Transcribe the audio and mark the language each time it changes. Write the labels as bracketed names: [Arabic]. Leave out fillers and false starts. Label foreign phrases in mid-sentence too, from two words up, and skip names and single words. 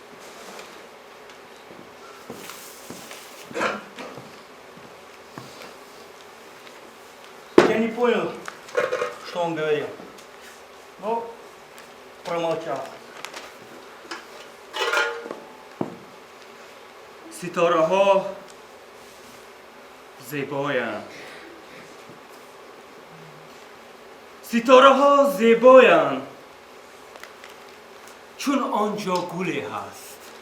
[Russian] Я не понял, что он говорил, но промолчал. [Persian] ستاره ها زیبایند ستاره ها زیبایند چون آنجا گلی هست